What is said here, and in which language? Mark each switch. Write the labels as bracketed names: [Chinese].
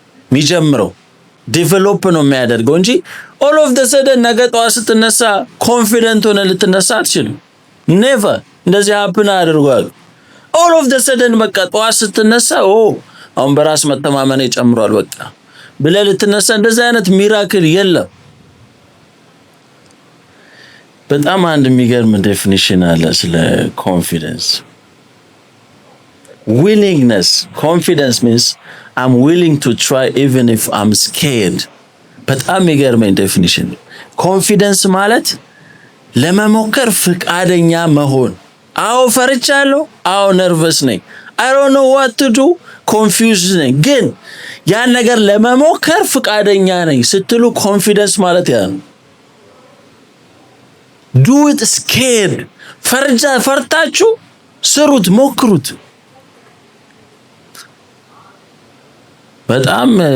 [Amharic] የሚጀምረው ዴቨሎፕ ነው የሚያደርገው እንጂ ኦል ኦፍ ዘ ሰደን ነገ ጠዋት ስትነሳ ኮንፊደንት ሆነ ልትነሳ አትችልም። ኔቨር እንደዚህ ሀፕን አድርጓል። ኦል ኦፍ ዘ ሰደን በቃ ጠዋት ስትነሳ አሁን በራስ መተማመን ይጨምራል በቃ ብለህ ልትነሳ እንደዚህ አይነት ሚራክል የለም። በጣም አንድ የሚገርም ዴፊኒሽን አለ ስለ ኮንፊደንስ። willingness. [English] Confidence means I'm willing to try even if I'm scared. [Amharic] በጣም የሚገርመኝ ዴፊኒሽን። ኮንፊደንስ ማለት ለመሞከር ፍቃደኛ መሆን። አዎ ፈርቻለሁ፣ አዎ ነርቨስ ነኝ፣ [English] I don't know what to do፣ [Amharic] confused ነኝ፣ ግን ያን ነገር ለመሞከር ፍቃደኛ ነኝ ስትሉ ኮንፊደንስ ማለት ያ ነው። [English] do it scared። [Amharic] ፈርታችሁ ስሩት፣ ሞክሩት። በጣም